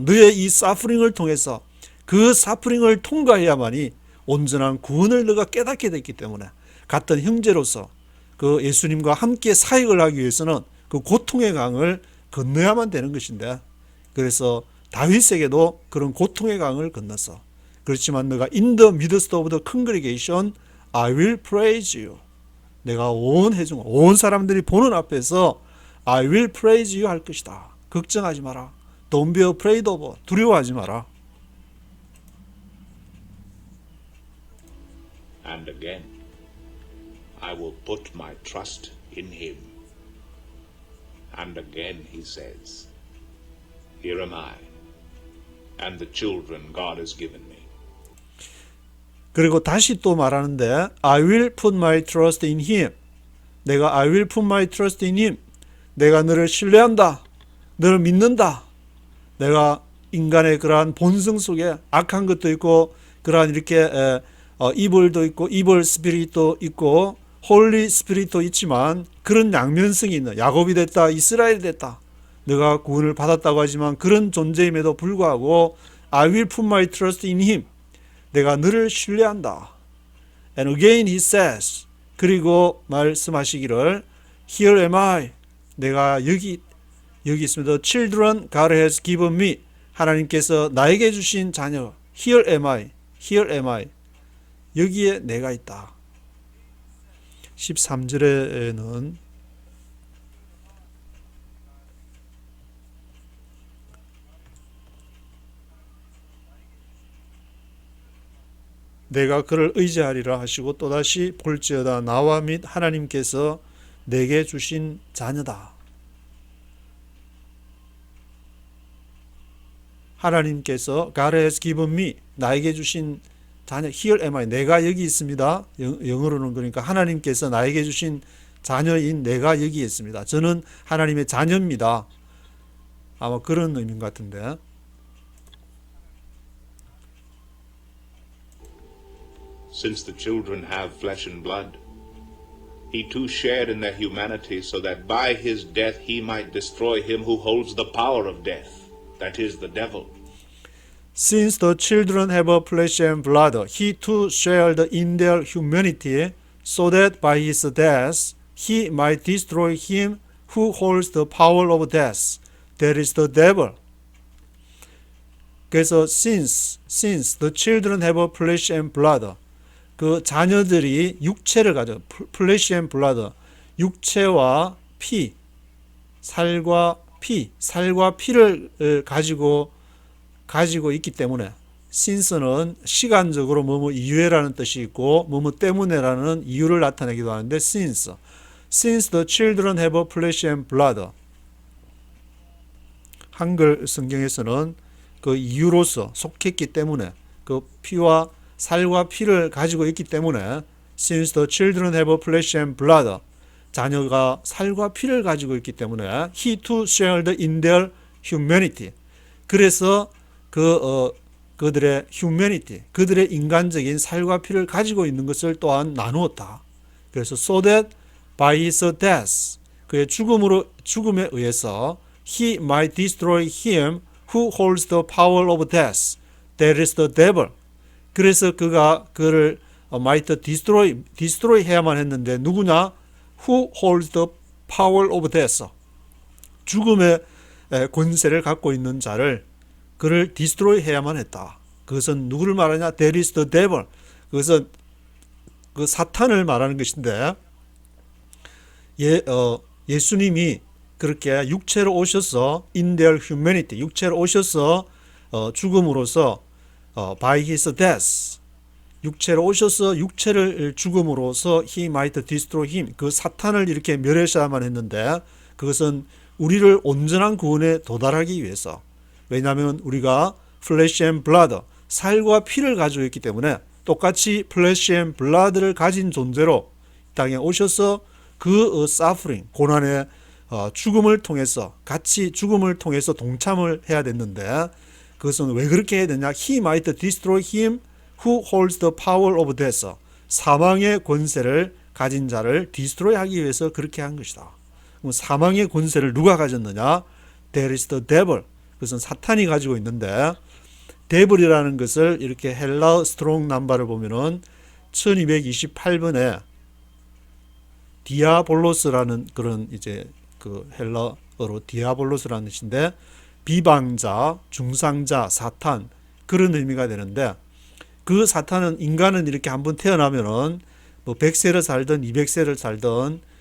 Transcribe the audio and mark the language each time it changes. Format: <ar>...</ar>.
<ko>너의 이 사프링을 통해서 그 사프링을 통과해야만이 온전한 구원을 너가 깨닫게 됐기 때문에 같은 형제로서 그 예수님과 함께 사역을 하기 위해서는 그 고통의 강을 건너야만 되는 것인데 그래서 다윗에게도 그런 고통의 강을 건넜어. 그렇지만 너가</ko> <en>in the midst of the congregation I will praise you.</en> <ko>내가 온 회중, 온 사람들이 보는 앞에서</ko> <en>I will praise you</en> <ko>할 것이다. 걱정하지 마라.</ko> <en>Don't be afraid of.</en> <ko>두려워하지 마라.</ko> <en>And again, I will put my trust in him. And again he says, Here am I, and the children God has given me.</en> <ko>그리고 다시 또 말하는데</ko> <en>I will put my trust in him.</en> <ko>내가</ko> <en>I will put my trust in him.</en> <ko>내가 너를 신뢰한다. 너를 믿는다. 내가 인간의 그러한 본성 속에 악한 것도 있고 그러한 이렇게 이벌도 있고 이벌 스피릿도 있고 홀리 스피릿도 있지만 그런 양면성이 있는 야곱이 됐다 이스라엘이 됐다 내가 구원을 받았다고 하지만 그런 존재임에도 불구하고</ko> <en>I will put my trust in him</en> <ko>내가 너를 신뢰한다.</ko> <en>And again he says</en> <ko>그리고 말씀하시기를</ko> <en>Here am I</en> <ko>내가 여기 있습니다.</ko> <en>The children God has given me</en> <ko>하나님께서 나에게 주신 자녀</ko> <en>Here am I Here am I</en> <ko>여기에 내가 있다. 13절에는 내가 그를 의지하리라 하시고 또다시 볼지어다 나와 및 하나님께서 내게 주신 자녀다. 하나님께서</ko> <en>God has given me</en> <ko>나에게 주신 자녀</ko> <en>Here am I</en> <ko>내가 여기 있습니다. 영어로는 그러니까 하나님께서 나에게 주신 자녀인 내가 여기 있습니다. 저는 하나님의 자녀입니다. 아마 그런 의미인 것 같은데</ko> <en>Since the children have flesh and blood, he too shared in their humanity so that by his death he might destroy him who holds the power of death, that is the devil. Since the children have a flesh and blood, he too shared in their humanity, so that by his death he might destroy him who holds the power of death, that is the devil.</en> <ko>그래서</ko> <en>since the children have a flesh and blood,</en> <ko>그 자녀들이 육체를 가져,</ko> <en>flesh and blood,</en> <ko>육체와 피, 살과 피를 가지고 있기 때문에 since는 시간적으로 뭐뭐 이유라는 뜻이 있고 뭐뭐 때문에라는 이유를 나타내기도 하는데 since the children have a flesh and blood 한글 성경에서는 그 이유로서 속했기 때문에 그 피와 살과 피를 가지고 있기 때문에</ko> <en>since the children have a flesh and blood</en> <ko>자녀가 살과 피를 가지고 있기 때문에</ko> <en>he too shared in their humanity</en> <ko>그래서 그들의 humanity, 그들의 인간적인 살과 피를 가지고 있는 것을 또한 나누었다. 그래서</ko> <en>so that by his death,</en> <ko>그의 죽음에 의해서</ko> <en>he might destroy him who holds the power of death, that is the devil.</en> <ko>그래서 그를</ko> <en>might destroy</en> <ko>해야만 했는데 누구냐?</ko> <en>Who holds the power of death?</en> <ko>죽음의 권세를 갖고 있는 자를 그를 디스트로이 해야만 했다. 그것은 누구를 말하냐?</ko> <en>That is the devil.</en> <ko>그것은 그 사탄을 말하는 것인데 예수님이 그렇게 육체로 오셔서</ko> <en>in their humanity</en> <ko>육체로 오셔서 죽음으로써</ko> <en>by his death</en> <ko>육체로 오셔서 육체를 죽음으로써</ko> <en>he might destroy him</en> <ko>그 사탄을 이렇게 멸하셔야만 했는데 그것은 우리를 온전한 구원에 도달하기 위해서 왜냐하면 우리가</ko> <en>flesh and blood,</en> <ko>살과 피를 가지고 있기 때문에 똑같이 flesh and blood를 가진 존재로 땅에 오셔서 그 suffering, 고난의 죽음을 통해서 같이 죽음을 통해서 동참을 해야 됐는데 그것은 왜 그렇게 해야 되냐?</ko> <en>He might destroy him who holds the power of death.</en> <ko>사망의 권세를 가진 자를 destroy 하기 위해서 그렇게 한 것이다. 그럼 사망의 권세를 누가 가졌느냐?</ko> <en>There is the devil.</en> <ko>그것은 사탄이 가지고 있는데 데블이라는 것을 이렇게 헬라 스트롱 넘버를 보면은 1228번에 디아볼로스라는 그런 이제 그 헬라어로 디아볼로스라는 뜻인데 비방자, 중상자, 사탄 그런 의미가 되는데 그 사탄은 인간은 이렇게 한번 태어나면은 뭐 100세를 살든 200세를 살든</ko>